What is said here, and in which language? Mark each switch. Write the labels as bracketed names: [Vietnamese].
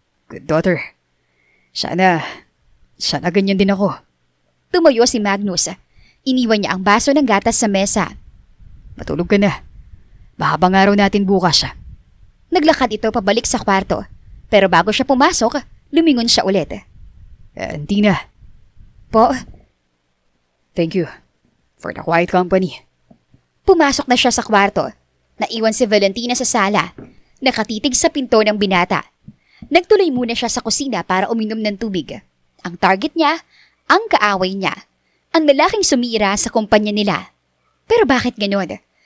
[English] Good daughter. [Filipino] Sana ganyan din ako. Tumayo si Magnus. Iniwan niya ang baso ng gatas sa mesa. Matulog ka na. Mahabang araw natin bukas. Naglakad ito pabalik sa kwarto. Pero bago siya pumasok, lumingon siya ulit. Tina. Po? [English] Thank you for the quiet company. [Filipino] Pumasok na siya sa kwarto. Naiwan si Valentina sa sala. Nakatitig sa pinto ng binata. Nagtuloy muna siya sa kusina para uminom ng tubig. Ang target niya, ang kaaway niya. Ang lalaking sumira sa kumpanya nila. Pero bakit ganon?